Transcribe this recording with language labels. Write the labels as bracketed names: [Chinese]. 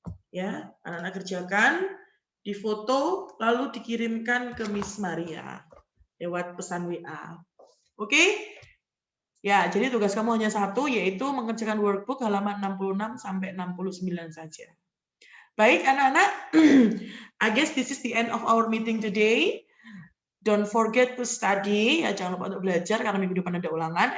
[Indonesian] Ya, anak-anak kerjakan, difoto lalu dikirimkan ke Miss Maria lewat pesan WA. Oke? Ya, jadi tugas kamu hanya satu, yaitu mengerjakan workbook halaman 66 sampai 69 saja. Baik anak-anak, [English] I guess this is the end of our meeting today. Don't forget to study, [Indonesian] ya jangan lupa untuk belajar karena minggu depan ada ulangan.